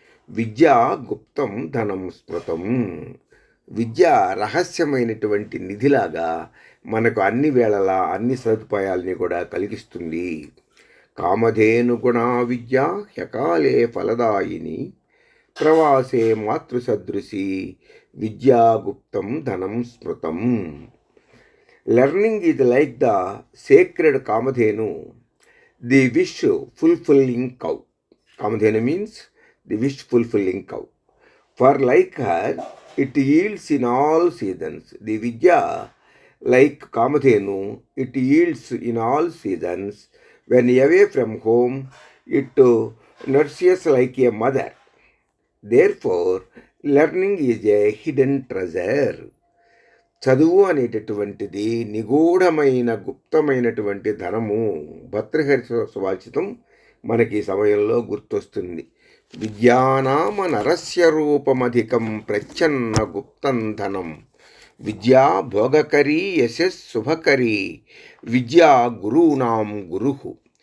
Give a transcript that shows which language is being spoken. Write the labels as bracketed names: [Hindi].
[Sanskrit] విద్య గుప్తం ధనం స్మృతం. [Telugu] విద్య రహస్యమైనటువంటి నిధిలాగా మనకు అన్ని వేళలా అన్ని సదుపాయాలని కూడా కలిగిస్తుంది. [Sanskrit] కామధేను గుణ విద్య హ్యకాలే ఫలదాయిని ప్రవాసే మాతృసదృశి విద్యా గుప్తం ధనం స్మృతం. [English] Learning is like the sacred Kamadhenu, the wish fulfilling cow. Kamadhenu means the wish fulfilling cow. For like her, it yields in all seasons. The Vidya, like Kamadhenu, it yields in all seasons. When away from home, it nurses like a mother. Therefore, learning is a hidden treasure. [Telugu] చదువు అనేటటువంటిది నిగూఢమైన గుప్తమైనటువంటి ధనము. భర్తృహరి సుభాషితం మనకి సమయంలో గుర్తొస్తుంది. [Sanskrit] విద్యానామ నరస్య రూపమధికం ప్రచ్ఛన్న గుప్తం ధనం. విద్యా భోగకరీ యశస్సుభకరీ విద్యా గురూణాం గురుః.